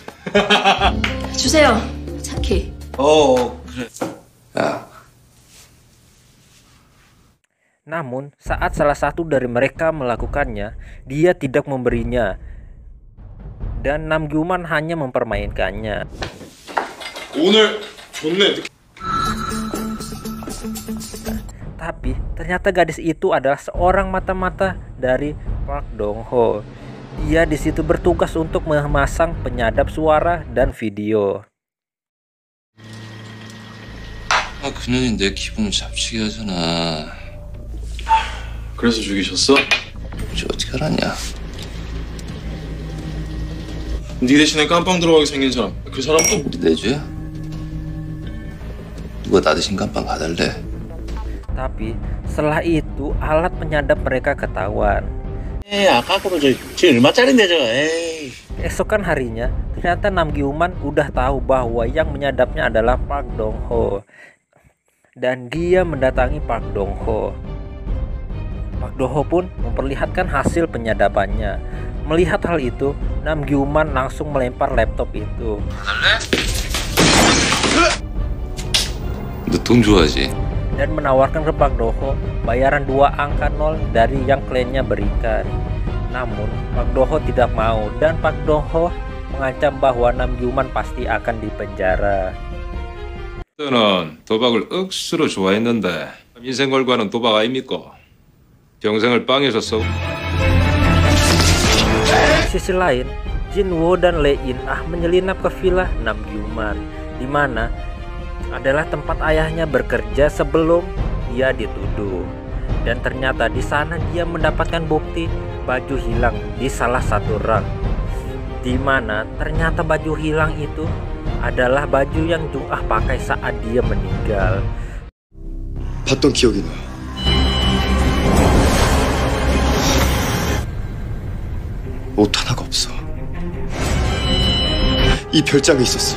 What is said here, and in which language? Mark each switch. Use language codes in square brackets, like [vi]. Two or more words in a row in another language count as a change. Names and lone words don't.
[ko] 주세요, 차키. 그래. 야, [id] Namun, saat salah satu dari mereka melakukannya, dia tidak memberinya. Dan Namgyuman hanya mempermainkannya. [ko] 오늘 좋네. [id] Tapi, ternyata gadis itu adalah seorang mata-mata dari Park Dong-ho. Dia di situ bertugas untuk memasang penyadap suara dan video. [ko] 그년이 내 기분을 잡치게 하잖아. 그래서 죽이셨어? 혹시 어떻게 알았냐? 네 대신에 깜빵 들어가게 생긴 사람. 그 사람도 우리 내주야? 누가 나 대신 깜빵 가달래? [id] Tapi, setelah itu alat penyadap mereka ketahuan. [ko] 아까 그거 저 얼마짜린데 저거. [id] Keesokan harinya, ternyata Namgyuman udah tahu bahwa yang menyadapnya adalah Park Dong-ho. Dan dia mendatangi Park Dong-ho. Park Dong-ho pun memperlihatkan hasil penyadapannya. Melihat hal itu, Namgyuman langsung melempar laptop itu. [ko] 너 돈 좋아하지? [id] Dan menawarkan ke Park Dong-ho bayaran 2 angka 0 dari yang kliennya berikan. Namun Park Dong-ho tidak mau dan Park Dong-ho mengancam bahwa Namgyuman pasti akan dipenjara. [ko] 너는 도박을 억수로 좋아했는데 인생 걸고 하는 도박 아닙니까? 평생을 빵에서 썩. [id] Di sisi lain, Jinwoo dan Lee In-ah menyelinap ke villa Namgyuman, di mana adalah tempat ayahnya bekerja sebelum dia dituduh. Dan ternyata di sana dia mendapatkan bukti baju hilang di salah satu rak, di mana ternyata baju hilang itu adalah baju yang Jung-ah pakai saat dia meninggal. [ko] 봤던 기억이 나. 옷 하나가 없어. 이 별장에 있었어.